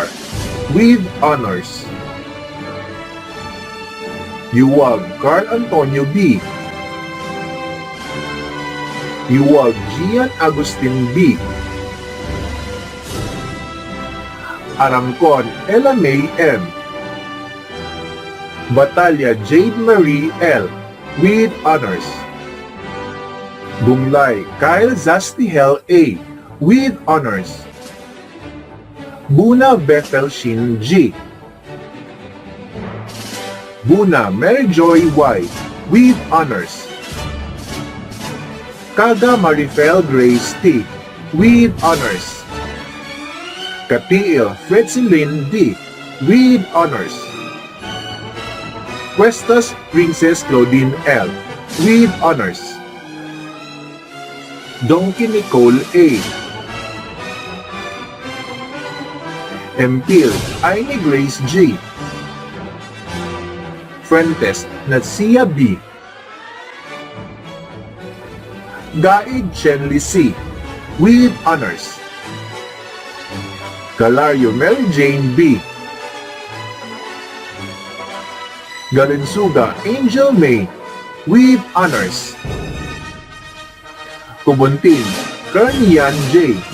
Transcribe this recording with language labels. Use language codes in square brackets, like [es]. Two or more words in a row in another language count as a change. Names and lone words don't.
[en] with honors. Yuwag Carl Antonio B. Yuwag Gian Agustin B. Arangcon Ella May M. Batalya Jade Marie L. with honors. Bunglay Kyle Zastihel A. with honors. Buna Bethel Shin G. Buna Mary Joy Y. with honors. Kaga Marifel Grace T. with honors. Katiil Fredsilin D. with honors. Cuestas Princess Claudine L. with honors. Donkey Nicole A. Empil Aini Grace G. Fuentes Natsia B. Gaid Chenli C. with honors. Galario Mary Jane B. Galinsuga Angel May with honors. Kubuntin Karnian J.